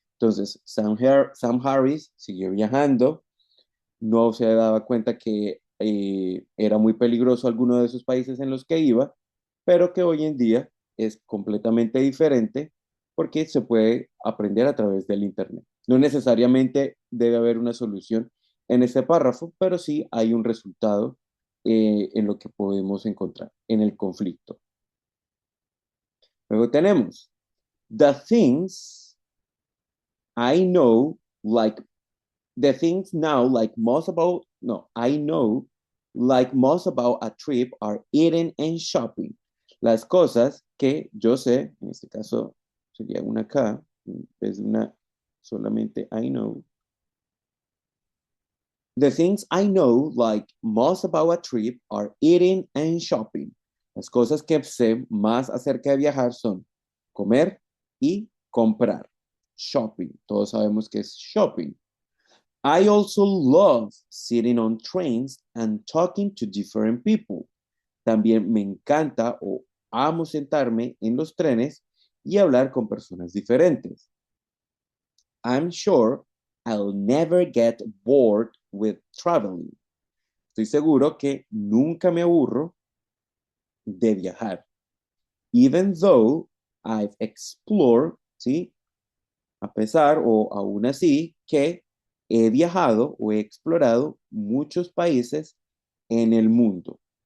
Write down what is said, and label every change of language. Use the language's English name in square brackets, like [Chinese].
[Spanish] Entonces, Sam Harris siguió viajando, no se daba cuenta que era muy peligroso alguno de esos países en los que iba, pero que hoy en día es completamente diferente porque se puede aprender a través del Internet. No necesariamente debe haber una solución en este párrafo, pero sí hay un resultado en lo que podemos encontrar en el conflicto. Luego tenemos [English] the things I know like the things now like most about no I know like most about a trip are eating and shopping. [Spanish] Las cosas que yo sé, en este caso sería una K, es una solamente [English] I know. The things I know like most about a trip are eating and shopping. [Spanish] Las cosas que sé más acerca de viajar son comer y comprar. Shopping. Todos sabemos que es shopping. [English] I also love sitting on trains and talking to different people. [Spanish] También me encanta o amo sentarme en los trenes y hablar con personas diferentes. [English] I'm sure I'll never get bored with traveling. [Spanish] Estoy seguro que nunca me aburro de viajar. [English] Even though I've explored, ¿sí? [Spanish] A pesar o aún así que he viajado o he explorado muchos países en el mundo.